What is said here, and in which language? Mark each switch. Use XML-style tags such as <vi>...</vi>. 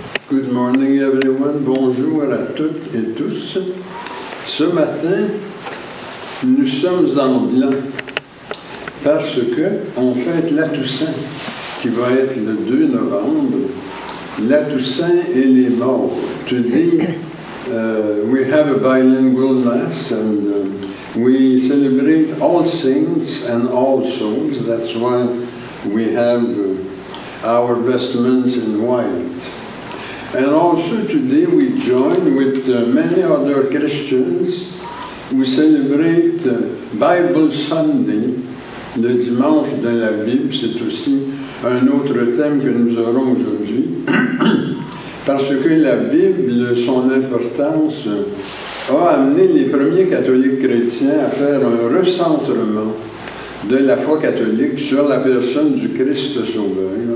<en>Good morning everyone,</en> <fr>bonjour à toutes et tous. Ce matin, nous sommes en blanc parce qu'on fête la Toussaint, qui va être le 2 novembre. La Toussaint et les morts.</fr> <en>Today, we have a bilingual mass and we celebrate all saints and all souls. That's why we have our vestments in white. And also today we join with many other Christians who celebrate Bible Sunday,</en> <fr>le dimanche de la Bible. C'est aussi un autre thème que nous aurons aujourd'hui, parce que la Bible, son importance, a amené les premiers catholiques chrétiens à faire un recentrement de la foi catholique sur la personne du Christ Sauveur.</fr>